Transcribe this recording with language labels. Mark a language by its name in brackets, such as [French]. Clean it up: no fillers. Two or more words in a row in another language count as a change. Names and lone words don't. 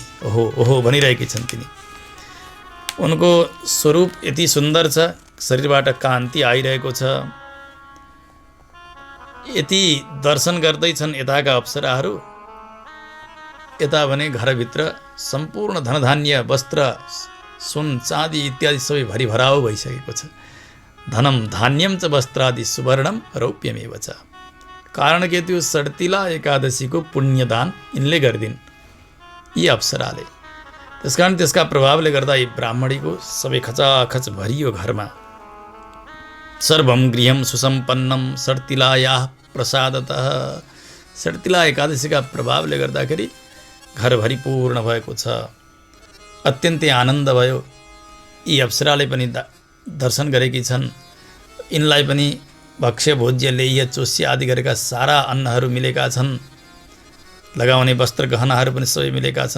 [Nepali] ओहो ओहो भनिरहेकी छन् तिनी। उनको स्वरूप यति सुन्दर छ, शरीरबाट कान्ति आइरहेको छ, यति दर्शन गर्दैछन् यताका अप्सराहरू, यता भने घरभित्र सम्पूर्ण धनधान्य वस्त्र सुन चाँदी इत्यादि सबै भरिभराउ भइसकेको छ। [Sanskrit] धनम धान्यम च वस्त्रादि सुवर्णम रौप्यमेव च। [Nepali] कारण के त्यो सड्तिला एकादशीको पुण्यदान यिनले गरिदिन्, यी अप्सराले। त्यसकारण त्यसका प्रभावले गर्दा यी ब्राह्मणीको सबै खचाखच भरियो घरमा। [Sanskrit] सर्वम गृहम सुसम्पन्नम सड्तिलायाः प्रसादतः। [Nepali] सड्तिला एकादशीका प्रभावले गर्दाखेरि घर भरिपूर्ण भएको छ, अत्यन्तै आनन्द भयो। यी अप्सराले पनि दर्शन गरेकी छन्, यिनलाई पनि भक्ष्य भोज्य लेह्य चोष्य आदि गरेका सारा अन्नहरू मिलेका छन्, लगाउने वस्त्र गहनाहरू पनि सबै मिलेका छन्।